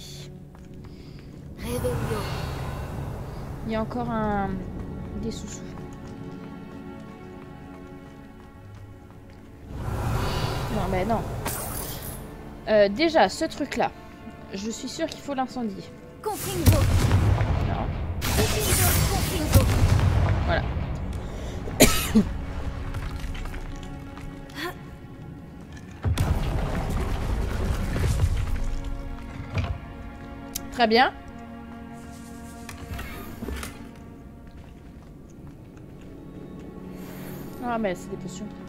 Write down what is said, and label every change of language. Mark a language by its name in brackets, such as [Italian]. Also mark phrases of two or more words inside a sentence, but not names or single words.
[French] Réveillon. Il y a encore des sous-sous. Non, mais non. Déjà, ce truc-là, je suis sûre qu'il faut l'incendier. Confringo. Non. Confringo. Voilà. Très bien. Ah, mais c'est des potions.